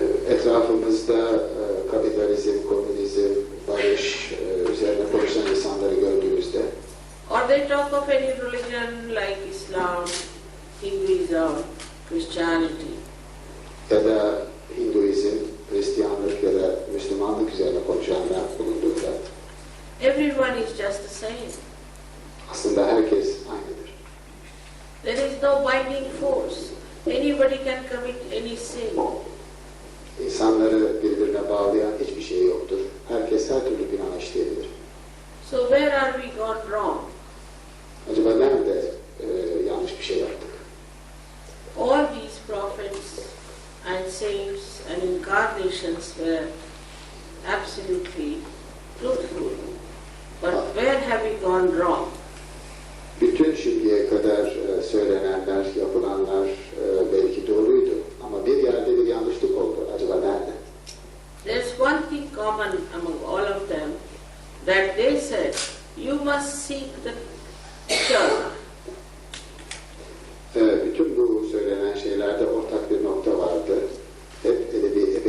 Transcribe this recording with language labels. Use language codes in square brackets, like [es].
[tr] Etrafımızda kapitalizm, komünizm, barış üzerine konuşan insanları gördüğümüzde [en] or they talk of any religion like Islam, Hinduism, Christianity, [tr] ya da Hinduizm, Hristiyanlık ya da Müslümanlık üzerine konuşanlar bulunduğunda [en] everyone is just the same. [tr] aslında herkes aynıdır. [en] There is no binding force. Anybody can commit any sin. [tr] İnsanları birbirine bağlayan hiçbir şey yoktur. Herkes her türlü günah işleyebilir. [en] So where are we gone wrong? [tr] Acaba nerede yanlış bir şey yaptık? [en] All these prophets and saints and incarnations were absolutely truthful. But where have we gone wrong? [tr] Bütün şimdiye kadar söylenenler, yapılanlar belki doğruydu. Ama bir yerde bir yanlışlık oldu. Acaba nerede? [en] There's one thing common among all of them, that they said, you must seek the truth. [tr] Bütün bu söylenen şeylerde ortak bir nokta vardı. Hep edebi